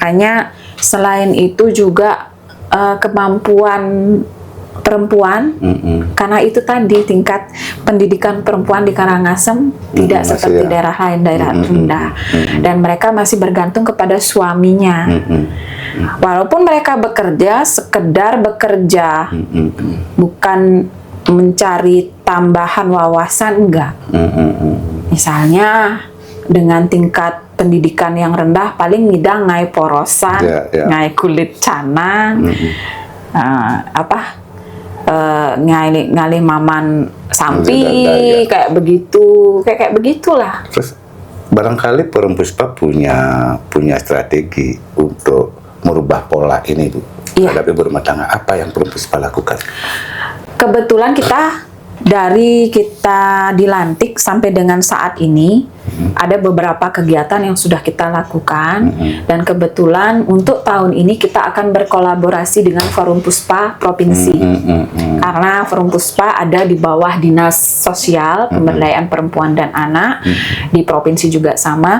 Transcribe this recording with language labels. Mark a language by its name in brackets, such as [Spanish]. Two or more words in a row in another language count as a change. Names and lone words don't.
[Indonesian] Makanya selain itu juga kemampuan perempuan, karena itu tadi tingkat pendidikan perempuan di Karangasem tidak seperti daerah lain, daerah rendah, dan mereka masih bergantung kepada suaminya. Walaupun mereka bekerja, sekedar bekerja, bukan mencari tambahan wawasan, enggak. Misalnya dengan tingkat pendidikan yang rendah, [Balinese] paling ngidang ngai porosan, ngai kulit canang, ngalih maman sampi, [Indonesian] kayak begitu, kayak begitulah. Terus barangkali Forum Puspa punya strategi untuk merubah pola ini, Bu. Terhadap ibu rumah tangga. Apa yang Forum Puspa lakukan? Kebetulan dari kita dilantik sampai dengan saat ini ada beberapa kegiatan yang sudah kita lakukan, dan kebetulan untuk tahun ini kita akan berkolaborasi dengan Forum Puspa Provinsi, karena Forum Puspa ada di bawah Dinas Sosial Pemberdayaan Perempuan dan Anak, di provinsi juga sama.